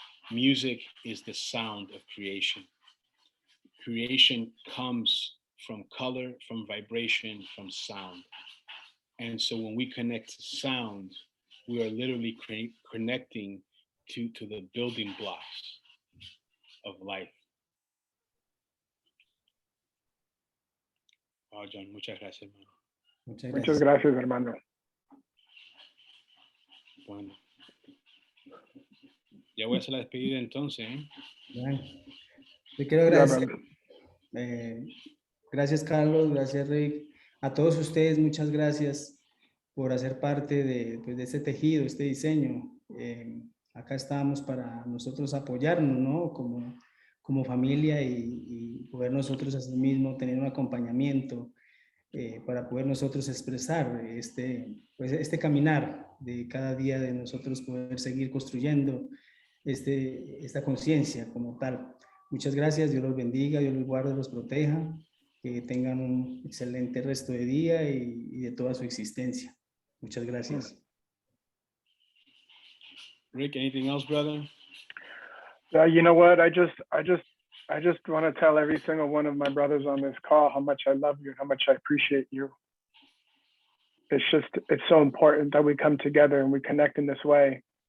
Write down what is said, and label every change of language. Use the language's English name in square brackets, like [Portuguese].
[English] Music is the sound of creation. Creation comes from color, from vibration, from sound. And so when we connect to sound, we are literally connecting to the building blocks of life. [Spanish] Wow, John, muchas gracias, hermano. Muchas gracias, hermano. Bueno. Ya voy a hacer la despedida entonces, ¿eh? Bueno, te quiero agradecer. Gracias, Carlos, gracias, Rick. A todos ustedes, muchas gracias por hacer parte de este tejido, este diseño. Acá estamos para nosotros apoyarnos, ¿no? Como familia y poder nosotros así mismo tener un acompañamiento para poder nosotros expresar este caminar de cada día de nosotros poder seguir construyendo esta conciencia como tal. Muchas gracias, Dios los bendiga, Dios los guarde, los proteja, que tengan un excelente resto de día y de toda su existencia. Muchas gracias. [English] Rick, anything else, brother? You know what? I just want to tell every single one of my brothers on this call how much I love you and how much I appreciate you. It's so important that we come together and we connect in this way.